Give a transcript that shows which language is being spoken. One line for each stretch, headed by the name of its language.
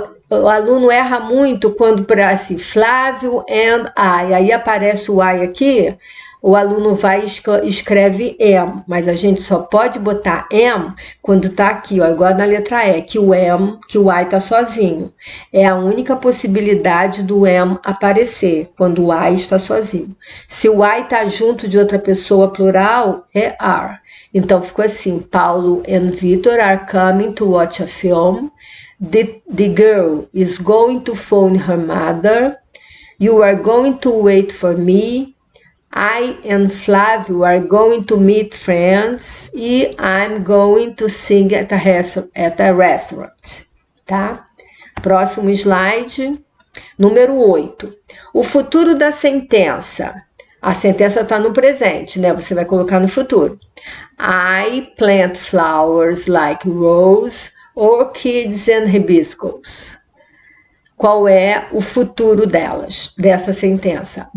Portuguese: O aluno erra muito quando para assim, Flávio and I, aí aparece o I aqui, o aluno vai e escreve am, mas a gente só pode botar am quando tá aqui, ó, igual na letra E, que o I tá sozinho. É a única possibilidade do am aparecer, quando o I está sozinho. Se o I tá junto de outra pessoa plural, é are. Então ficou assim,
English: Paulo and Vitor are coming to watch a film. The girl is going to phone her mother. You are going to wait for me. I and Flávio are going to meet friends.
Portuguese: E
English: I'm going to sing at a restaurant.
Portuguese: Tá? Próximo slide. Número 8. O futuro da sentença. A sentença está no presente, né? Você vai colocar no futuro.
English: I plant flowers like rose, orchids and hibiscus.
Portuguese: Qual é o futuro dessa sentença?